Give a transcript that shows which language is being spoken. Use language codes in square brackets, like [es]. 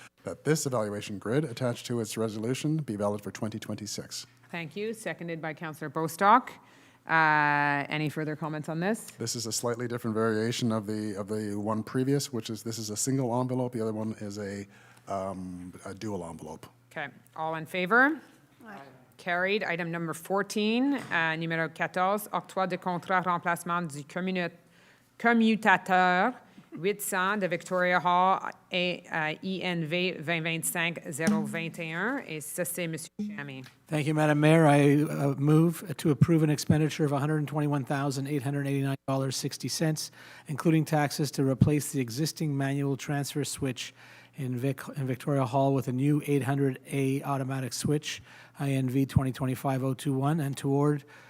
[en] That this evaluation grid attached to its resolution be valid for 2026. Thank you. Seconded by Councillor Bostock. Any further comments on this? This is a slightly different variation of the one previous, which is this is a single envelope. The other one is a dual envelope. Okay. All in favor? Carried. Item number 14, [fr] numéro 14, octroi de contrat remplacement du commutateur 800 de Victoria Hall et INV 2025-021. Et ça, c'est M. Chamy. [en] Thank you, Madam Mayor. I move to approve an expenditure of $121,889.60, including taxes, to replace the existing manual transfer switch in Victoria Hall with a new 800A automatic switch, INV 2025-021, and